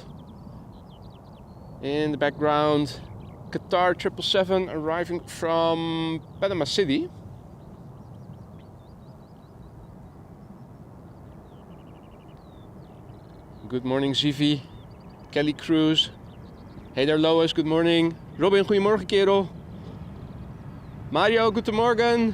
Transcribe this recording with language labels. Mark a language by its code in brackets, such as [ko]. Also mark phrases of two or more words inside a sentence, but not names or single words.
[en] In the background, Qatar 777 arriving from Panama City. Good morning, Zivi. Kelly Cruz. Hey there, Lois. Good morning. [nl] Robin, goedemorgen, kerel. [de] Mario, guten Morgen.